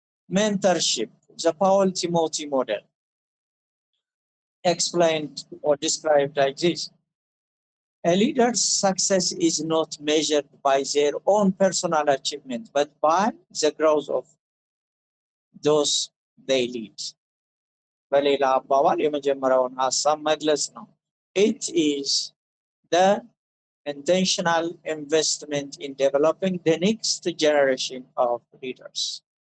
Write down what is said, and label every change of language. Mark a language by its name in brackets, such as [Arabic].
[English] Mentorship, the Paul Timothy model, explained or described like this. A leader's success is not measured by their own personal achievement, but by the growth of those they lead. [Amharic] በሌላ አባባል የመጀመሪያውን ሐሳብ መግለጽ ነው. [English] It is the intentional investment in developing the next generation of leaders.